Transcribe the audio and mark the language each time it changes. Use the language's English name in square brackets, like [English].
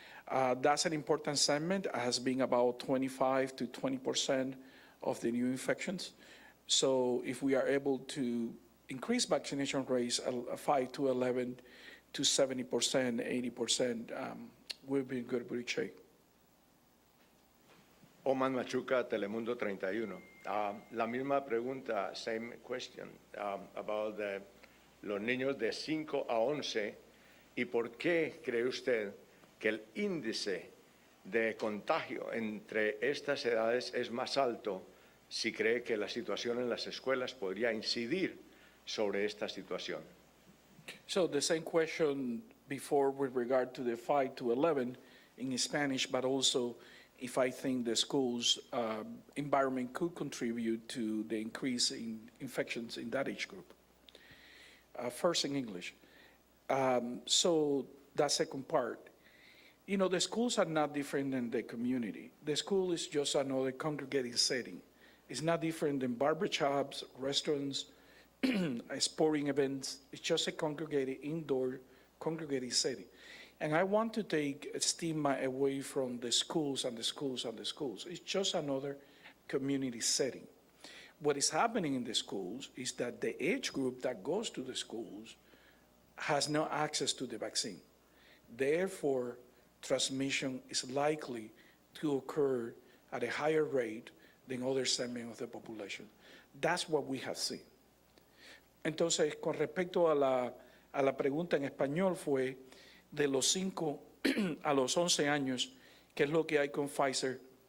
[English] That's an important segment. It has been about 25 to 20% of the new infections. So if we are able to increase vaccination rates 5 to 11 to 70%, 80%, we'll be in good shape. Oman Machuca, Telemundo 31. [Spanish] La misma pregunta, [English] same question, [Spanish] about los niños de 5 a 11, y por qué cree usted que el índice de contagio entre estas edades es más alto, si cree que la situación en las escuelas podría incidir sobre esta situación. [English] So the same question before with regard to the 5 to 11 in Spanish, but also if I think the school's environment could contribute to the increase in infections in that age group. First in English. So that second part, the schools are not different than the community. The school is just another congregating setting. It's not different than barber shops, restaurants, sporting events. It's just a congregated, indoor, congregated setting. And I want to take stigma away from the schools and the schools and the schools. It's just another community setting. What is happening in the schools is that the age group that goes to the schools has no access to the vaccine. Therefore, transmission is likely to occur at a higher rate than other segments of the population. That's what we have seen. [Spanish] Entonces, con respecto a la pregunta en español fue de los 5 a los 11 años, ¿qué es lo que hay con Pfizer?